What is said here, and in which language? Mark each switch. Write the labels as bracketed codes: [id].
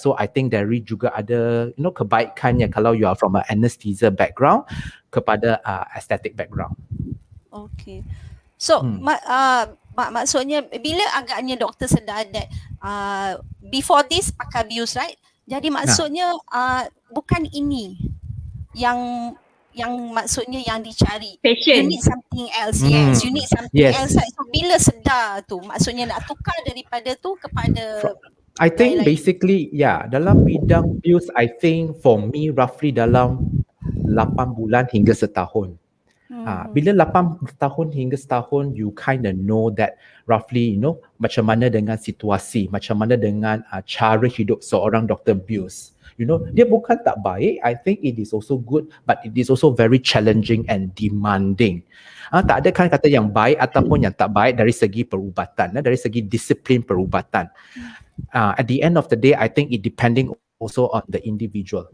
[en] So I think [ms] dari juga ada, [en] you know, [ms] kebaikannya kalau [en] you are from an anesthesia background [ms] kepada [en] aesthetic background. [ms] Okay. So maksudnya bila agaknya doktor sedar [en] that before this [ms] pakai bius, [en] right? [ms] Jadi maksudnya bukan ini yang maksudnya yang dicari. [en] Passion. You need something else. Yes, you need something else. [ms] So bila sedar tu, maksudnya nak tukar daripada tu kepada [en] I think basically, [ms] dalam bidang bius, [en] I think for me roughly [ms] dalam 8 bulan hingga setahun. Bila 8 tahun hingga setahun, [en] you kind of know that roughly, you know, [ms] macam mana dengan situasi, macam mana dengan cara hidup seorang doktor bius. [en] You know, [ms] dia bukan tak baik. [en] I think it is also good, but it is also very challenging and demanding. [ms] Tak ada kan kata yang baik ataupun yang tak baik dari segi perubatan, dari segi disiplin perubatan. [en] At the end of the day, I think it depending also on the individual.